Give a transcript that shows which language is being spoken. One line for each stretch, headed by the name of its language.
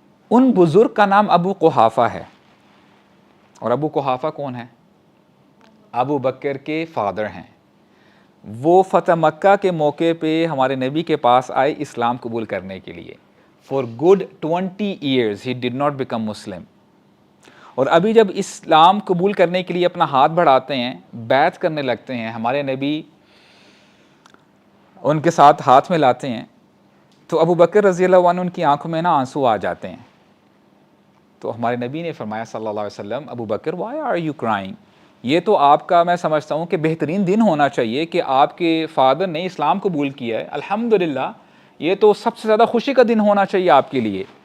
Urdu: ان بزرگ کا نام ابو قحافہ ہے. اور ابو قحافہ کون ہے؟ ابو بکر کے فادر ہیں. وہ فتح مکہ کے موقع پہ ہمارے نبی کے پاس آئے اسلام قبول کرنے کے لیے.
English: For good 20 years he did not become Muslim.
Urdu: اور ابھی جب اسلام قبول کرنے کے لیے اپنا ہاتھ بڑھاتے ہیں، بیعت کرنے لگتے ہیں، ہمارے نبی ان کے ساتھ ہاتھ میں لاتے ہیں، تو ابو بکر رضی اللہ عنہ ان کی آنکھوں میں نا آنسو آ جاتے ہیں. تو ہمارے نبی نے فرمایا صلی اللہ علیہ وسلم، ابو بکر
English: Why are you crying?
Urdu: یہ تو آپ کا میں سمجھتا ہوں کہ بہترین دن ہونا چاہیے کہ آپ کے فادر نے اسلام قبول کیا ہے، الحمدللہ، یہ تو سب سے زیادہ خوشی کا دن ہونا چاہیے آپ کے لیے.